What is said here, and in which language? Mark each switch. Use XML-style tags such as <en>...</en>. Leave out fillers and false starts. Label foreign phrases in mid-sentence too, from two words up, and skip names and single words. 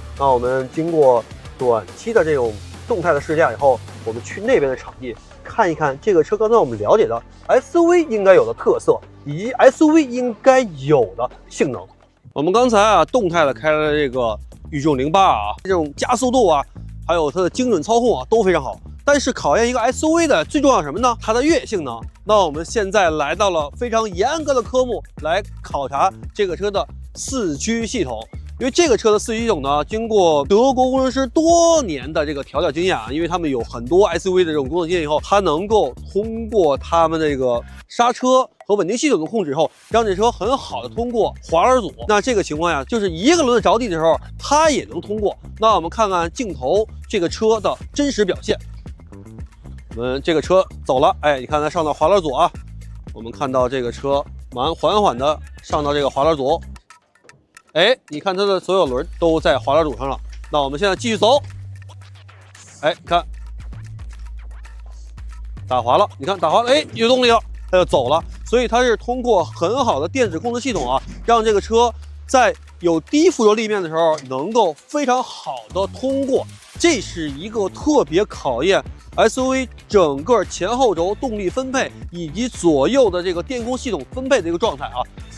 <zh>那我們經過短期的這種動態的試駕以後，我們去那邊的場地看一看這個車剛才我們了解的 SUV 應該有的特色，以及 SUV 應該有的性能。我們剛才啊動態的開了這個宇重08啊，這種加速度啊，還有它的精準操控啊都非常好。但是考驗一個 SUV 的最重要什麼呢？它的越野性能。那我們現在來到了非常嚴格的科目来考察這個車的四驅系統。因為這個車的四驅系統呢，經過德國工程師多年的這個調教經驗啊，因為他們有很多 SUV 的這種工作經驗以後，它能够通過他們的这个剎車和穩定系統的控制以後，讓這車很好的通過滑輪組。那這個情況下，就是一個輪子着地的時候，它也能通過。那我們看看鏡頭這個車的真實表現。我們這個車走了，哎，你看它上到滑輪組啊，我們看到這個車緩緩的上到這個滑輪組。哎，你看它的所有輪都在滑輪組上了。那我們現在繼續走。哎，你看打滑了，你看打滑了，哎，有動力了，它就走了。所以它是通過很好的電子控制系統啊，讓這個車在有低附着立面的時候能夠非常好的通過。這是一個特別考驗 SUV 整個前後軸動力分配以及左右的這個電控系統分配的一個狀態啊。</zh>